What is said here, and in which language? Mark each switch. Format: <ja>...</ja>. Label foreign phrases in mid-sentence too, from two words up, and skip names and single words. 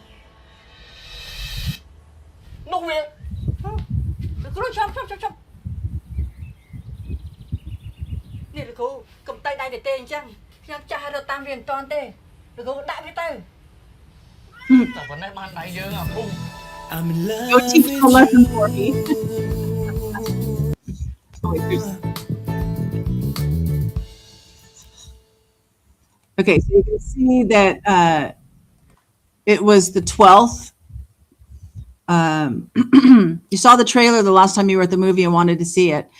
<km>នោះវាគ្រូចាប់នេះលោកគ្រូកុំតៃដៃទេអញ្ចឹងខ្ញុំចាស់រត់តាមវាមិនតាន់ទេលោកគ្រូដាក់វាទៅតែប៉ុណ្ណេះបានដៃយើងអាគ្រូ</km> <en>I'm in love. Go teach a lesson for me. Okay, so you can see that it was the 12th. You saw the trailer the last time you were at the movie and wanted to see it.</en>